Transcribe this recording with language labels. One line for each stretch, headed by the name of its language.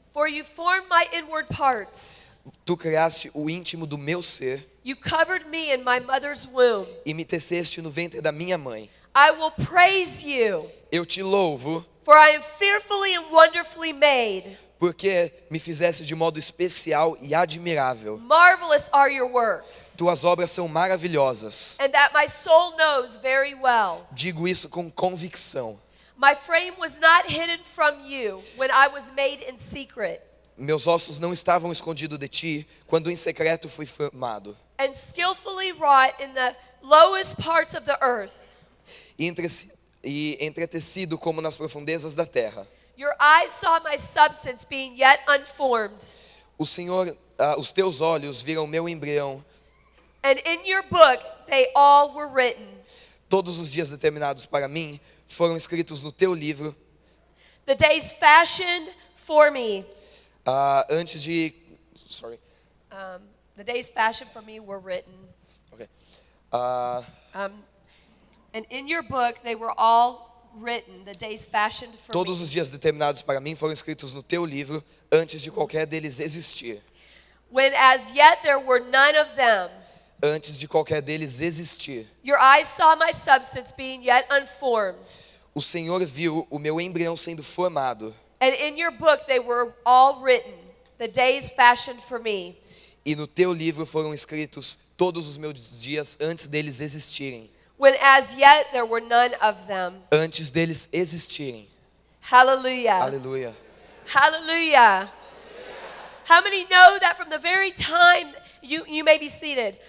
English: For you formed my inward parts.
Portuguese: Tu criaste o íntimo do meu ser
English: You covered me in my mother's womb.
Portuguese: e me teceste no ventre da minha mãe.
English: I will praise you,
Portuguese: Eu te louvo
English: for I am fearfully and wonderfully made.
Portuguese: porque me fizeste de modo especial e admirável.
English: Marvelous are your works,
Portuguese: Tuas obras são maravilhosas.
English: and that my soul knows very well.
Portuguese: Digo isso com convicção.
English: My frame was not hidden from you when I was made in secret,
Portuguese: Meus ossos não estavam escondidos de ti quando em secreto fui formado.
English: and skillfully wrought in the lowest parts of the earth.
Portuguese: E entretecido como nas profundezas da terra.
English: Your eyes saw my substance being yet unformed,
Portuguese: O Senhor, os teus olhos viram meu embrião.
English: and in your book they all were written.
Portuguese: Todos os dias determinados para mim foram escritos no teu livro.
English: The days fashioned for me.
Portuguese: Antes de...
English: Sorry. The days fashioned for me were written. Okay. And in your book they were all written, the days fashioned for
Portuguese: Todos
English: me.
Portuguese: os dias determinados para mim foram escritos no teu livro antes de qualquer deles existir.
English: When as yet there were none of them.
Portuguese: Antes de qualquer deles existir.
English: Your eyes saw my substance being yet unformed.
Portuguese: O Senhor viu o meu embrião sendo formado.
English: And in your book they were all written, the days fashioned for me.
Portuguese: E no teu livro foram escritos todos os meus dias antes deles existirem.
English: When as yet there were none of them.
Portuguese: Antes deles existirem.
English: Hallelujah.
Portuguese: Aleluia.
English: Hallelujah. How many know that from the very time you may be seated,